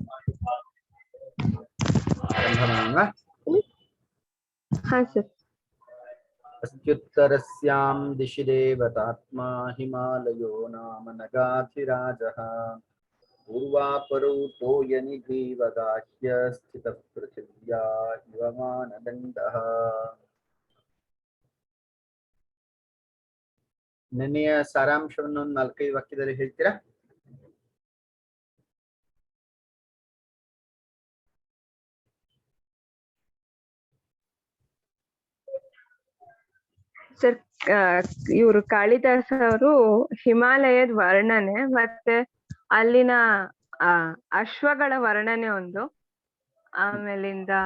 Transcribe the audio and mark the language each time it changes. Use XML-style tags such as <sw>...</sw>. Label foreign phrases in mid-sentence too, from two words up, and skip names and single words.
<hi>हाँ सर।</hi> <sa>अस्त्युत्तरस्यां दिशि देवतात्मा हिमालयो नाम नगाधिराजः पूर्वापरौ तोयनिधिवगाह्य स्थितः पृथिव्या इव मानदण्डः।</sa> <kn>ನೆನೆಯ ಸಾರಾಂಶವನ್ನು ಒಂದು 4-5 ವಾಕ್ಯದಲ್ಲಿ ಹೇಳ್ತೀರಾ? ಸರ್, ಇವರು ಕಾಳಿದಾಸ ಅವರು ಹಿಮಾಲಯದ ವರ್ಣನೆ ಮತ್ತೆ ಅಲ್ಲಿನ ಅಶ್ವಗಳ ವರ್ಣನೆ ಒಂದು, ಆಮೇಲಿಂದ</kn>